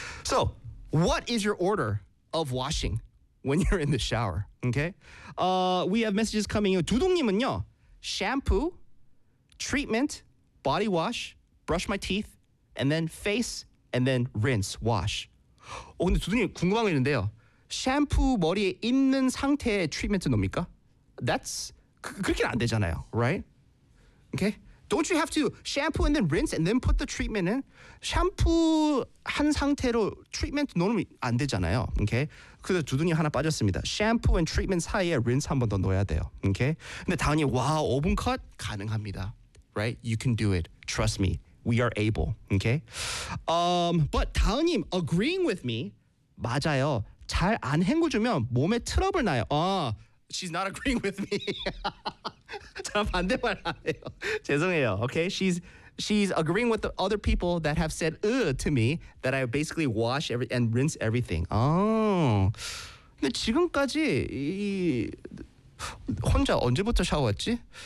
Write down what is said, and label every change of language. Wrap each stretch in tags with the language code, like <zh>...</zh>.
<en>So, what is your order of washing when you're in the shower? Okay? We have messages coming in. 두둥님은요, shampoo, treatment, body wash, brush my teeth, and then face, and then rinse, wash.</en> <ko>근데 두둥님 궁금한 게 있는데요. 샴푸 머리에 있는 상태의 트리트먼트 넣습니까?</ko> <en>That's...</en> <ko>그렇게 안 되잖아요,</ko> <en>right? Okay? Don't you have to shampoo and then rinse and then put the treatment in?</en> <ko>샴푸 한 상태로 트리트먼트 넣으면 안 되잖아요, okay? 그래서 두둥이 하나 빠졌습니다. 샴푸 and treatment 사이에 rinse 한 번 더 넣어야 돼요, okay? 근데 다은이 와, 5분 컷? 가능합니다,</ko> <en>right? You can do it. Trust me. We are able, okay? But 다은님 agreeing with me,</en> <ko>맞아요. 잘 안 헹궈주면 몸에 트러블 나요.</ko> <en>She's not agreeing with me.</en> <ko>저는 반대말 하네요. 죄송해요.</ko> <en>Okay, she's agreeing with the other people that have said to me that I basically wash and rinse everything.</en> <ko>Oh, 근데 지금까지 혼자 언제부터 샤워했지?</ko>